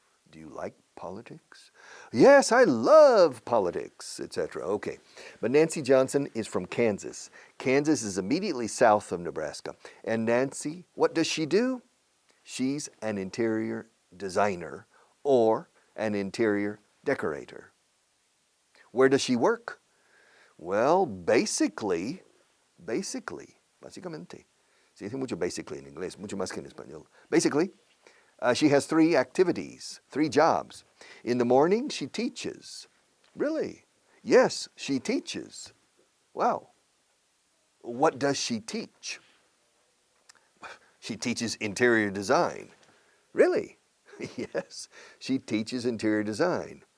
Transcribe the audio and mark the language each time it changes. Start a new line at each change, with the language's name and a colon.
English: Do you like politics? Yes, I love politics, etc. Okay. But Nancy Johnson is from Kansas. Kansas is immediately south of Nebraska. And Nancy, what does she do? She's an interior designer or an interior decorator. Where does she work?
Spanish: Well, básicamente, se dice mucho basically en inglés, mucho más que en español. Basically, she has 3 activities, 3 jobs. In the morning, she teaches. Really? Yes, she teaches. Wow. What does she teach? She teaches interior design. Really? Yes, she teaches interior design.